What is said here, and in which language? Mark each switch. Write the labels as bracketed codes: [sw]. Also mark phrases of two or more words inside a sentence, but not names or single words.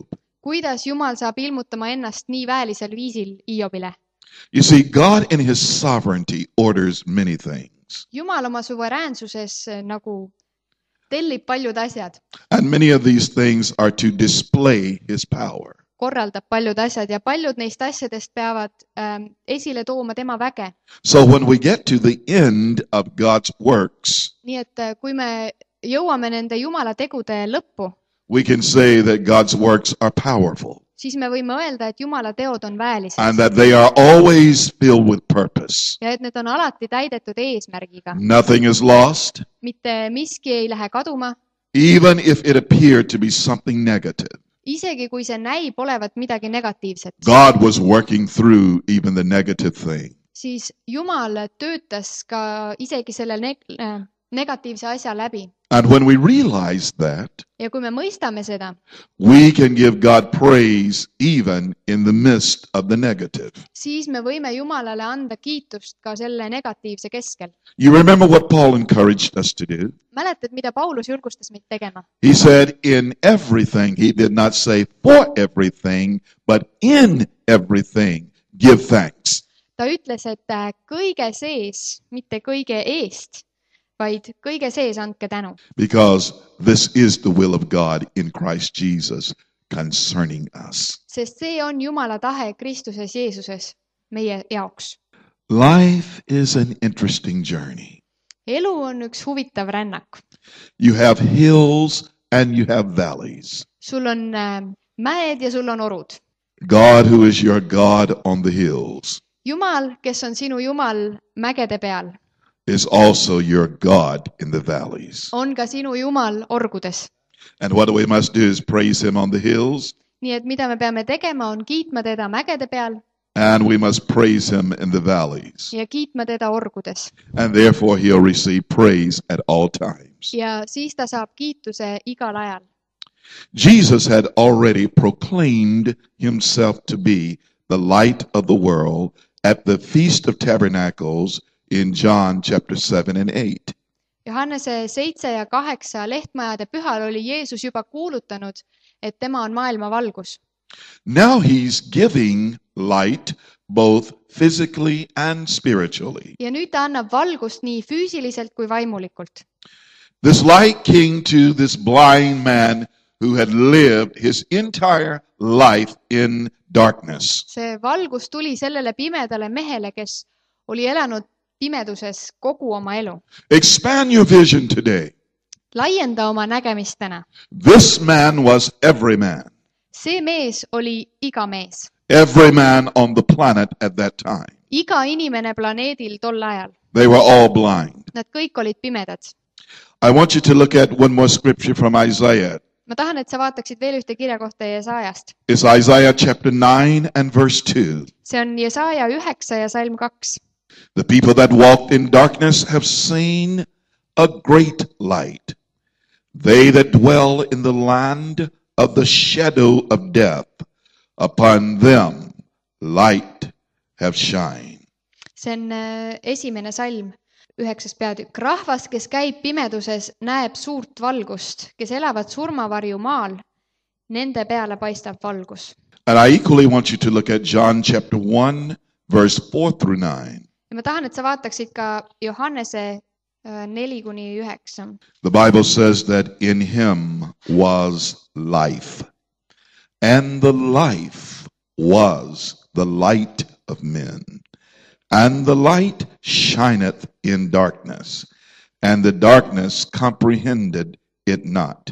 [et] Kuidas Jumal saab ilmutama ennast nii väelisel viisil Hiobile. [en] You see, God in his sovereignty orders many things. [et] Jumal oma suveräänsuses nagu tellib paljud asjad. [en] And many of these things are to display his power. [et] Korraldab paljud asjad ja paljud neist asjadest peavad esile tooma tema väge. [en] So when we get to the end of God's works, [et] Nii et kui me jõuame nende Jumala tegude lõppu, [en] we can say that God's works are powerful [et] siis me võime öelda, et Jumala teod on väelised [en] and that they are always filled with purpose. [et] ja et need on alati täidetud eesmärgiga. [en] Nothing is lost, [et] Mitte miski ei lähe kaduma, [en] even if it appeared to be something negative. [et] isegi kui see näib olevat midagi negatiivset. [en] God was working through even the negative thing. [et] Siis Jumal töötas ka isegi selle negatiivse asja läbi. [en] And when we realize that, [et] Ja kui me mõistame seda, [en] we can give God praise even in the midst of the negative. [et] siis me võime Jumalale anda kiitust ka selle negatiivse keskel. [en] You remember what Paul encouraged us to do? [et] Mäletad, mida Paulus julgustas meid tegema? [en] He said, in everything, he did not say for everything, but in everything, give thanks. [et] Ta ütles, et kõige sees, mitte kõige eest, vaid kõige sees andke tänu. [en] Because this is the will of God in Christ Jesus concerning us. [et] Sest see on Jumala tahe Kristuses Jeesuses meie jaoks. [en] Life is an interesting journey. [et] Elu on üks huvitav rännak. [en] You have hills and you have valleys. [et] Sul on mäed ja sul on orud. [en] God who is your God on the hills [et] Jumal, kes on sinu Jumal mägede peal, [en] is also your God in the valleys. [et] on ka sinu Jumal orgudes. [en] And what we must do is praise him on the hills, [et] Nii et mida me peame tegema, on kiitma teda mägede peal [en] and we must praise him in the valleys. [et] ja kiitma teda orgudes. [en] And therefore he'll receive praise at all times. [et] Ja siis ta saab kiituse igal ajal. [en] Jesus had already proclaimed himself to be the light of the world at the Feast of Tabernacles in John chapter 7 and 8. [et] Johannese 7 ja 8 lehtmajade pühal oli Jeesus juba kuulutanud, et tema on maailma valgus. [en] Now he's giving light both physically and spiritually. [et] Ja nüüd ta annab valgust nii füüsiliselt kui vaimulikult. [en] This light came to this blind man who had lived his entire life in darkness. [et] See valgus tuli sellele pimedale mehele, kes oli elanud pimeduses kogu oma elu. [en] Expand your vision today. [et] Laienda oma nägemist täna. [en] This man was every man. [et] See mees oli iga mees. [en] Every man on the planet at that time. [et] Iga inimene planeedil tol ajal. [en] They were all blind. [et] Nad kõik olid pimedad. [en] I want you to look at one more scripture from Isaiah. [et] Ma tahan, et sa vaataksid veel ühte kirjakohta Jesaajast. [en] It's Isaiah chapter 9 and verse 2. [et] See on Jesaja 9 ja salm 2. [en] The people that walked in darkness have seen a great light. They that dwell in the land of the shadow of death, upon them light have shined. [et] See on esimene salm, 9. peatükk. Rahvas, kes käib pimeduses, näeb suurt valgust, kes elavad surmavarju maal, nende peale paistab valgus. [en] And I equally want you to look at John chapter 1, verse 4 through 9. [et] Ja ma tahan, et sa vaataksid ka Johannese 4-9. [en] The Bible says that in him was life, and the life was the light of men. And the light shineth in darkness, and the darkness comprehended it not.